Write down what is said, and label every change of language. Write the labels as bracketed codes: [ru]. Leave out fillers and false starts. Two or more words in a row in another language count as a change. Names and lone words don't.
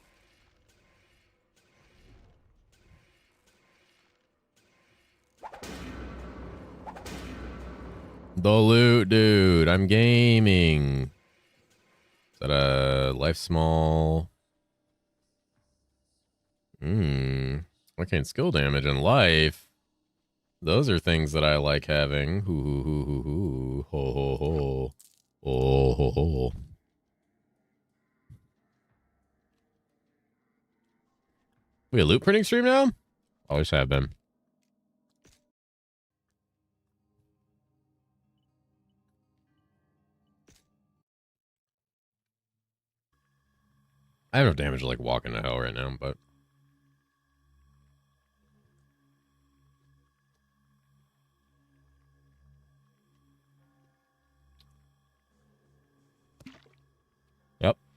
[en] The loot, dude. I'm gaming. Is that a life small? Arcane skill damage and life. Those are things that I like having. Hoo hoo hoo hoo hoo. Ho ho ho. Oh ho ho. We a loot printing stream now? Always have been. I have no damage to like walk into hell right now, but yep.